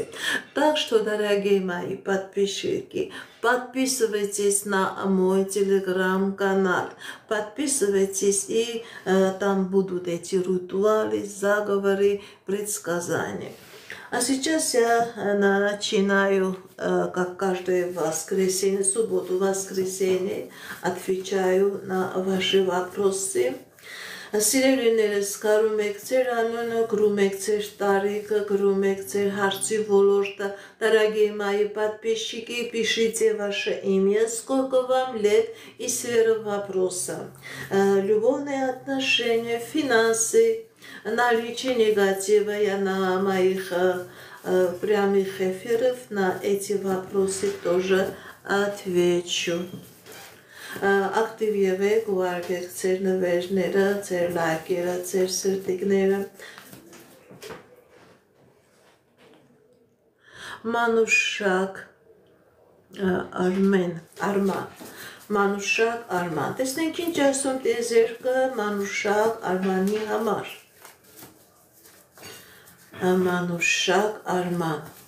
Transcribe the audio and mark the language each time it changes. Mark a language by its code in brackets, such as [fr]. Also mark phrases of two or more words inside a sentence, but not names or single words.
[ru] Так что, дорогие мои подписчики, подписывайтесь на мой телеграм-канал, подписывайтесь, и там будут эти ритуалы, заговоры, предсказания. А сейчас я начинаю, как каждое воскресенье, субботу, воскресенье, отвечаю на ваши вопросы. [hy] Սիրելիներս, կարում եք ձեր անունը, գրում եք ձեր տարիքը, գրում եք ձեր հարցի ոլորտը, [ru] дорогие мои подписчики, пишите ваше имя, сколько вам лет и сфера вопроса. Любовные отношения, финансы, наличие негатива, я на моих прямых эфирах на эти вопросы тоже отвечу. [hy] Ակտիվ եղեք, ուղարկեք ձեր նվերները, ձեր լայքերը, ձեր սրտիկները, Մանուշակ Արման Մանուշակ Արման տեսնենք ինչ ասում տիեզերքը Մանուշակ Արմանի համար Մանուշակ Արման